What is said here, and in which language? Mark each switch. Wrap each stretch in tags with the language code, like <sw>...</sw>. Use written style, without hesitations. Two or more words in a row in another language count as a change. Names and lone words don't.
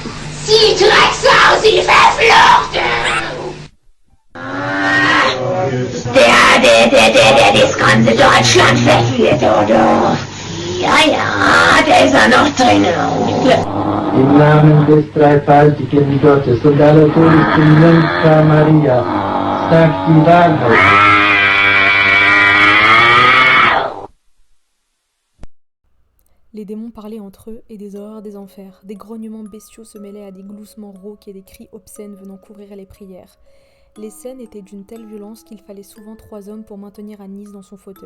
<de>Sie Drecksau, sie verflucht! Der das ganze Deutschland verführt, oder? Ja, der ist ja noch drin. Im Namen des dreifaltigen Gottes und allerseligsten Jungfrau Maria, sagt die Wahrheit.</de> <fr>Les démons parlaient entre eux et des horreurs des enfers. Des grognements bestiaux se mêlaient à des gloussements rauques et des cris obscènes venant couvrir les prières. Les scènes étaient d'une telle violence qu'il fallait souvent 3 hommes pour maintenir Agnès dans son fauteuil.</fr>